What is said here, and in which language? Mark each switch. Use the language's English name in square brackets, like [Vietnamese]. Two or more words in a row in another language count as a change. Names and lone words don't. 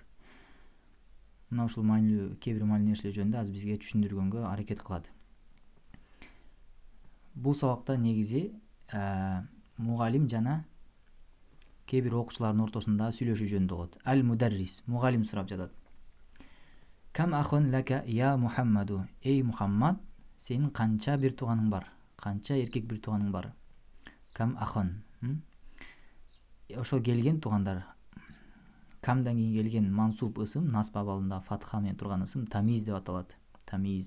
[Kyrgyz] Мына ушул маанилүү кээ бир маанилүү нерселер жөнүндө аз бизге түшүндүргөнгө аракет кылат. Бул сабакта негизи мугалим жана кээ бир окуучулардын ортосунда сүйлөшүү жөнүндө болот. Аль-мударрис, мугалим сурап жатат. [Arabic] كم أخًا لك يا محمد, [Kyrgyz] эй Мухаммад, сенин канча бир тууганың бар? Канча эркек бир тууганың бар? [Arabic] كم أخًا. [Kyrgyz] Ошо келген туугандар. Камдан кийин келген мансуб ысым, насб абалында фатха менен турган ысым тамиз деп аталат. Тамиз.